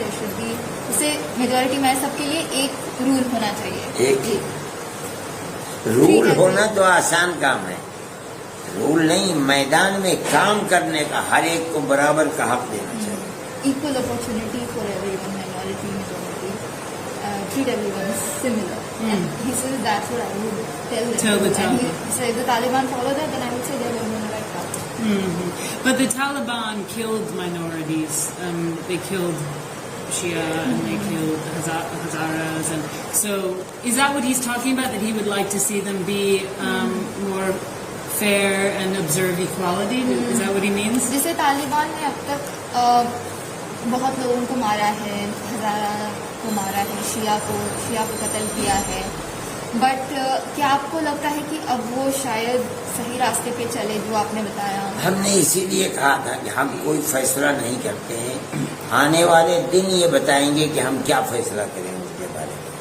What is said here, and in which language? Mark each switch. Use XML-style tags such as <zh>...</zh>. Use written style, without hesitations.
<en>There should be,</en> <ur>جیسے majority میں سب کے لیے ایک رول ہونا چاہیے. ایک رول ہونا تو آسان کام ہے، رول نہیں، میدان میں کام کرنے کا ہر ایک کو برابر کا حق دینا چاہیے.</ur> <en>Equal opportunity for everyone, minority, majority, treat everyone similar. And he says that's what I would tell them. And he said if the Taliban follow that, then I would say they're going on the right path. But the Taliban killed minorities. They killed Shia and they killed Hazaras, and so is that what he's talking about? That he would like to see them be more fair and observe equality? Is that what he means?</en> <ur>جیسے طالبان نے اب تک بہت لوگوں کو مارا ہے، ہزارہ کو مارا ہے، شیعہ کو قتل کیا ہے، بٹ کیا آپ کو لگتا ہے کہ اب وہ شاید صحیح راستے پہ چلے جو آپ نے بتایا؟ ہم نے اسی لیے کہا تھا کہ ہم کوئی فیصلہ نہیں کرتے ہیں، آنے والے دن یہ بتائیں گے کہ ہم کیا فیصلہ کریں اس کے بارے میں.</ur>